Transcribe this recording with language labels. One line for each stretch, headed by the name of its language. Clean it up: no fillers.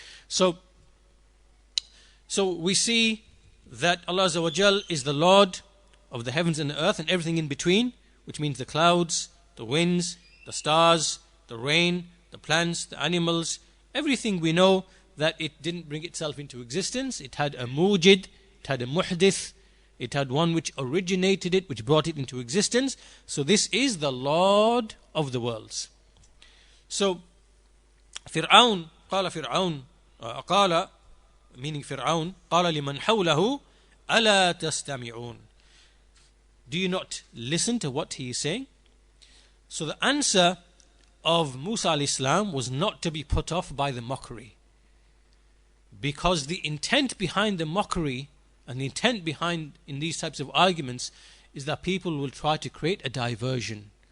English: So we see that Allah Azza wa Jal is the Lord of the heavens and the earth and everything in between, which means the clouds, the winds, the stars, the rain, the plants, the animals, everything we know that it didn't bring itself into existence. It had a mujid, it had a muhdith, it had one which originated it, which brought it into existence. So this is the Lord of the worlds. So Fir'aun,
Arabic: قال فرعون, قال,
English: meaning Fir'aun,
Arabic: قال لمن حوله ألا تستمعون.
English: Do you not listen to what he is saying? So the answer of Musa alayhi salam was not to be put off by the mockery, because the intent behind the mockery and the intent behind in these types of arguments is that people will try to create a diversion.